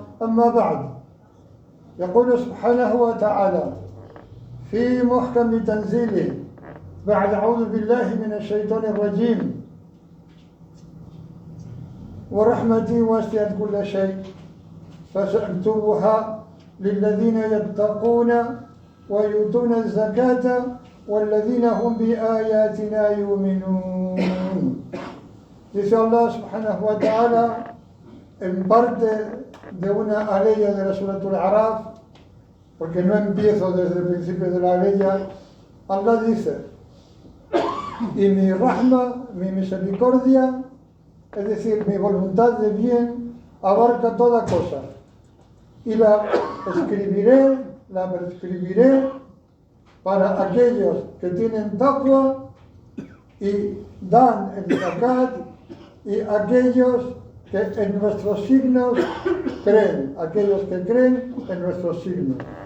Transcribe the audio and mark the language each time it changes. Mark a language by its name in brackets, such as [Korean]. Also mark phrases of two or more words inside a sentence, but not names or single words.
[Arabic] أما بعد، يقول سبحانه وتعالى في محكم تنزيله بعد أعوذ بالله من الشيطان الرجيم: ورحمتي وسعت كل شيء فسأكتبها للذين يتقون ويؤتون الزكاة والذين هم بآياتنا يؤمنون. [Spanish] Dice Allah [Arabic] سبحانه وتعالى [Spanish] en parte de una aleya de la Suratul Araf, porque no empiezo desde el principio de la aleya. Allah dice: y mi rahma, mi misericordia, es decir, mi voluntad de bien, abarca toda cosa, y la escribiré, la prescribiré para aquellos que tienen taqwa y dan el zakat, y aquellos que en nuestros signos creen, aquellos que creen en nuestros signos.